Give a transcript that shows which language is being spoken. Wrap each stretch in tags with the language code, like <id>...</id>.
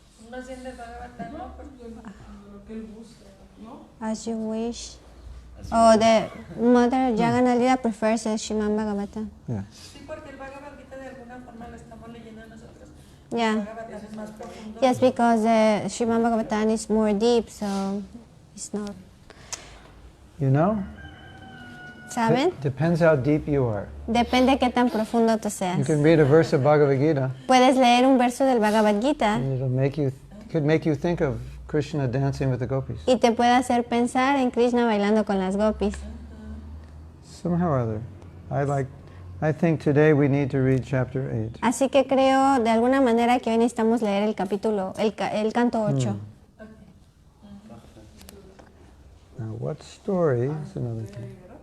<es>No sientes Bhagavatam, ¿no? Lo que él busca, ¿no?</es> <en>As you wish. Oh, the mother Jagana Lila prefers the Srimad Bhagavatam. Yeah.</en> <es>Sí, porque el Bhagavad Gita de alguna forma lo estamos leyendo nosotros.</es> <en>Yeah.</en> <es>El Bhagavatam es más profundo.</es> <en>Yes, because the Srimad Bhagavatam is more deep, so it's not. You know?</en> <es>¿Saben?</es> <en>Depends how deep you are.</en> <es>Depende de qué tan profundo tú</es> <en>You</en> <es>seas.</es> <en>can read a verse of Bhagavad Gita</en> <es>Puedes leer un verso del Bhagavad Gita</es> <en>and could make you think of Krishna dancing with the gopis.</en> <es>y te puede hacer pensar en Krishna bailando con las gopis.</es> <en>Somehow or other. I think today we need to read chapter 8.</en> <es>Así que creo de alguna manera que hoy necesitamos leer el capítulo, el canto 8.</es> <en>Now what story is another thing.</en>